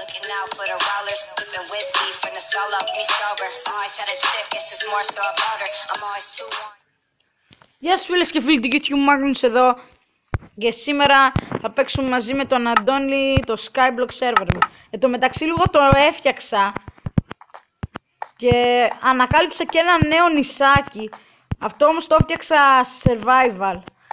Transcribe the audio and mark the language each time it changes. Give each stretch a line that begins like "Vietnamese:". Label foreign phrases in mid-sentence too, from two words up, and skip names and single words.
English: out for the rollers, sipping whiskey from the solo, me sober. Always had a chick, this is more so about her. I'm always too one.
Greek: Γεια σας φίλες και φίλοι του YouTube, Magnus εδώ. Και σήμερα θα παίξουμε μαζί με τον Αντώνη το Skyblock server μου. Εν τω μεταξύ λίγο το έφτιαξα και ανακάλυψα και ένα νέο νησάκι. Αυτό όμως το έφτιαξα σε survival.